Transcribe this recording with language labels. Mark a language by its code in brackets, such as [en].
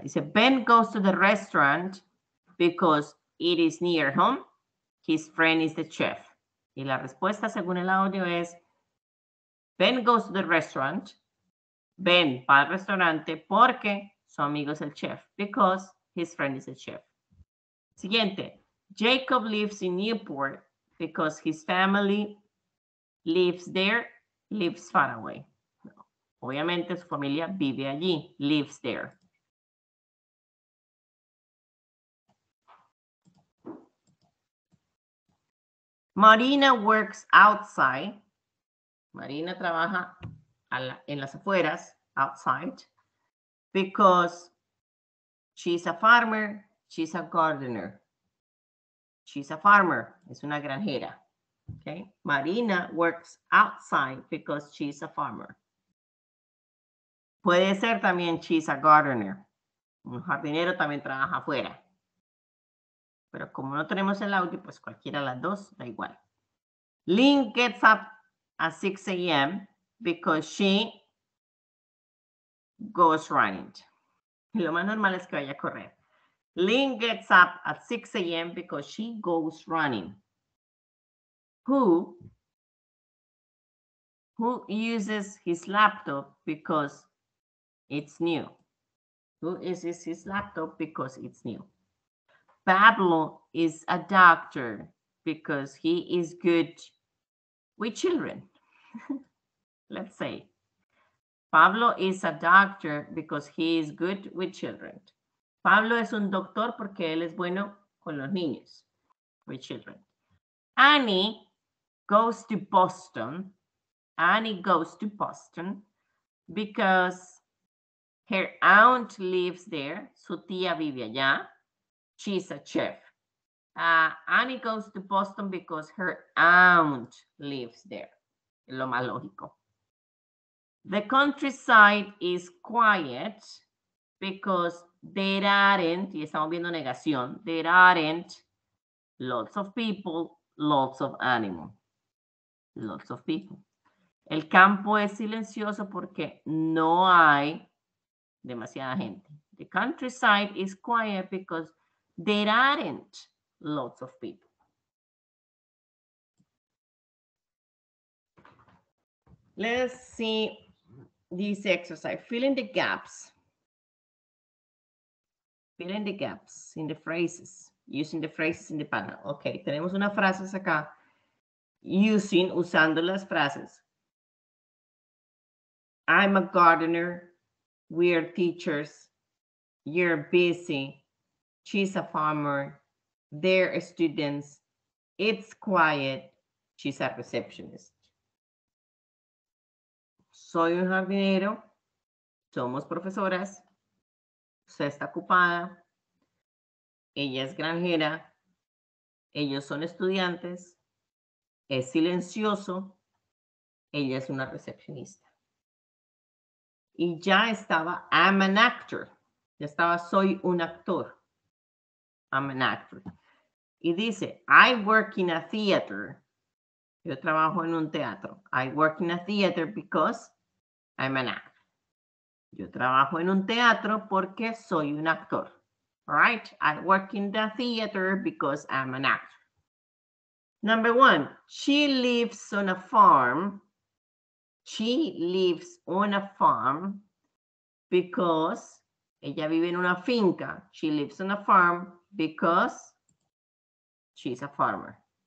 [es] Dice, [en] Ben goes to the restaurant because it is near home. His friend is the chef. [es] Y la respuesta según el audio es, [en] Ben goes to the restaurant. [es] Ben va al restaurante porque su amigo es el chef. [en] Because his friend is the chef. [es] Siguiente. [en] Jacob lives in Newport because his family lives there, lives far away. [es] Obviamente su familia vive allí, [en] lives there. Marina works outside. [es] Marina trabaja en las afueras, [en] outside, because she's a farmer, she's a gardener. She's a farmer, [es] es una granjera. [en] Okay? Marina works outside because she's a farmer. [es] Puede ser también [en] she's a gardener. [es] Un jardinero también trabaja afuera. Pero como no tenemos el audio, pues cualquiera de las dos da igual. [en] Lynn gets up at 6 a.m. because she goes running. [es] Lo más normal es que vaya a correr. [en] Lynn gets up at 6 a.m. because she goes running. Who uses his laptop because it's new? Who uses his laptop because it's new? Pablo is a doctor because he is good with children. Let's say. Pablo is a doctor because he is good with children. [es] Pablo es un doctor porque él es bueno con los niños. [en] With children. Annie goes to Boston. Annie goes to Boston because her aunt lives there. [es] Su tía vive allá. [en] She's a chef. Annie goes to Boston because her aunt lives there. [es] Es lo más lógico. [en] The countryside is quiet because there aren't, [es] y estamos viendo negación, [en] there aren't lots of people, lots of animals. Lots of people. [es] El campo es silencioso porque no hay demasiada gente. [en] The countryside is quiet because there aren't lots of people. Let's see this exercise. Fill in the gaps. Fill in the gaps in the phrases. Using the phrases in the panel. [es] Ok, tenemos unas frases acá. Usando las frases. [en] I'm a gardener. We're teachers. You're busy. She's a farmer. They're students. It's quiet. She's a receptionist. [es] Soy un jardinero. Somos profesoras. Usted está ocupada. Ella es granjera. Ellos son estudiantes. Es silencioso. Ella es una recepcionista. Y ya estaba, [en] I'm an actor. [es] Ya estaba, soy un actor. I'm an actor. Y dice, [en] I work in a theater. [es] Yo trabajo en un teatro. [en] I work in a theater because I'm an actor. [es] Yo trabajo en un teatro porque soy un actor. [en] All right? I work in the theater because I'm an actor. Number one, she lives on a farm. She lives on a farm because [es] ella vive en una finca. [en] She lives on a farm because she's a farmer.